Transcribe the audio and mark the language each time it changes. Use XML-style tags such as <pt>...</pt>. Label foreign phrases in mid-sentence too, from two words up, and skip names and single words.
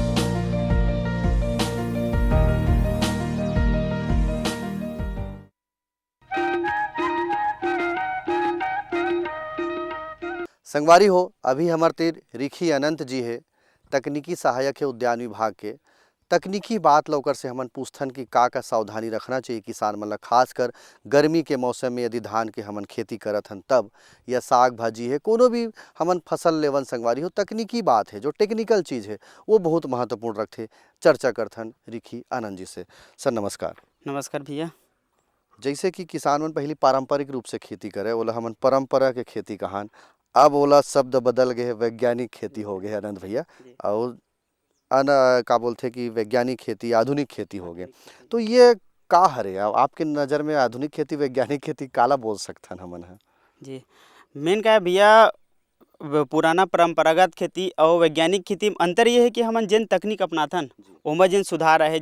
<hne>संगवारी हो, अभी हमारे तीर रिखी अनंत जी है, तकनीकी सहायक है उद्यान विभाग के। तकनीकी बात लौकर से हमन पूछथन कि का सावधानी रखना चाहिए किसान मन ला, खासकर गर्मी के मौसम में यदि धान के हमन खेती करत हन तब, या साग भाजी है, कोनो भी हमन फसल लेवन संगवारी हो, तकनीकी बात है जो टेक्निकल चीज़ है वो बहुत महत्वपूर्ण रखते। चर्चा करथन रिखी आनंद जी से। सर नमस्कार। नमस्कार भैया। जैसे कि किसान मन पहले पारंपरिक रूप से खेती करे, ओला हमन परंपरा के खेती कहान, अब ओला शब्द बदल गए, वैज्ञानिक खेती हो गए आनंद भैया, और का बोलते कि वैज्ञानिक खेती, आधुनिक खेती हो गए। तो ये का हरे आपके नज़र में आधुनिक खेती, वैज्ञानिक खेती काला बोल सकथन हमन है? जी, मेन का है भैया, पुराना परंपरागत खेती और वैज्ञानिक खेती में अंतर ये है कि हमन जिन तकनीक अपनाथन ओमा जिन सुधार है।</hne>